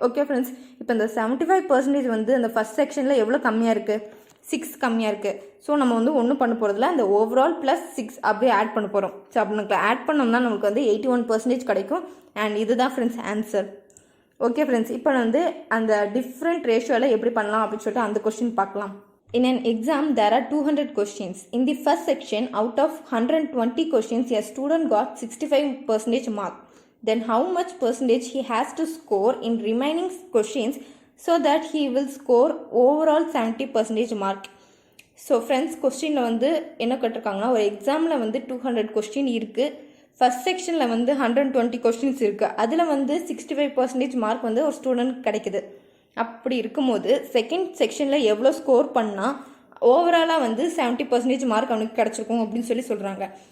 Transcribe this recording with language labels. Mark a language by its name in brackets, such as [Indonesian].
[Tamil] Okay friends, இப்போ இந்த 75% வந்து அந்த ஃபஸ்ட் செக்ஷனில் எவ்வளோ கம்மியாக இருக்குது? 6 கம்மியாக இருக்குது. ஸோ நம்ம வந்து ஒன்றும் பண்ண போகிறதில்ல, அந்த ஓவரால் +6 அப்படியே ஆட் பண்ண போகிறோம். ஸோ அப்படி ஆட் பண்ணோம்னா நமக்கு வந்து 81% கிடைக்கும். அண்ட் இதுதான் ஃப்ரெண்ட்ஸ் ஆன்சர். ஓகே ஃப்ரெண்ட்ஸ், இப்போ வந்து அந்த டிஃப்ரெண்ட் ரேஷியோவில் எப்படி பண்ணலாம் அப்படின்னு சொல்லிட்டு அந்த கொஸ்டின் பார்க்கலாம். [English] In an exam, there are 200 questions. In the first section, out of 120 questions, a student got 65% mark. Then how much percentage he has to score in remaining questions so that he will score overall 70% mark? [Tamil] So friends, கொஸ்டினில் வந்து என்ன கேட்டிருக்காங்கன்னா, ஒரு எக்ஸாமில் வந்து 200 question இருக்குது. First செக்ஷனில் வந்து 120 questions இருக்குது. அதில் வந்து 65% மார்க் வந்து ஒரு ஸ்டூடெண்ட் கிடைக்குது. அப்படி இருக்கும்போது செகண்ட் செக்ஷனில் எவ்வளோ ஸ்கோர் பண்ணால் ஓவராலாக வந்து 70% மார்க் அவனுக்கு கிடச்சிருக்கும் அப்படின்னு சொல்லி சொல்கிறாங்க.